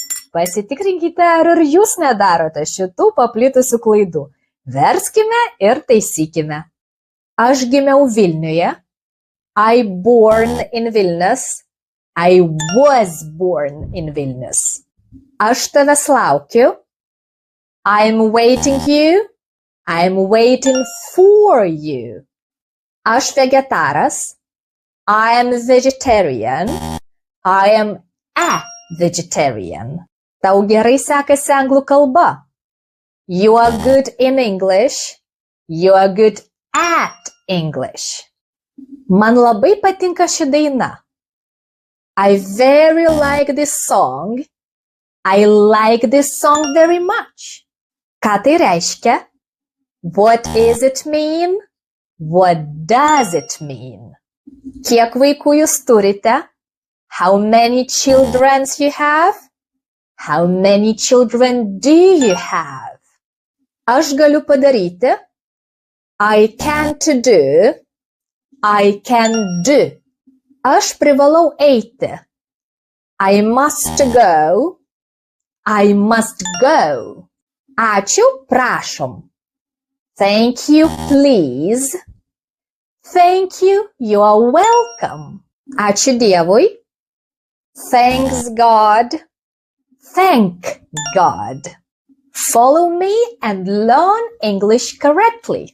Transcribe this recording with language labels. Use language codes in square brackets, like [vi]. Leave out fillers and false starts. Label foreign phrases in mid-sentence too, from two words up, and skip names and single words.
[lt] Pasitikrinkite, ar ir jūs nedarote šitų paplitusių klaidų. Verskime ir taisykime. Aš gimiau Vilniuje. [en] I born in Vilnius. I was born in Vilnius. [lt] Aš tavęs laukiu. [en] I'm waiting you. I'm waiting for you. [lt] Aš vegetaras. [en] I am vegetarian. I am a vegetarian. [lt] Tau gerai sekasi anglų kalba. [en] You are good in English. You are good at English. [lt] Man labai patinka ši daina. [en] I very like this song. I like this song very much. [lt] Ką tai reiškia? [en] What is it mean? What does it mean? [lt] Kiek vaikų jūs turite? [en] How many children you have? How many children do you have? [lt] Aš galiu padaryti. [en] I can't do. I can do. [lt] Aš privalau eiti. [en] I must go. I must go. [lt] Ačiū, prašom. [en] Thank you, please. Thank you, you are welcome. [lt] Ačiū Dievui. [en] Thanks God. Thank God. Follow me and learn English correctly.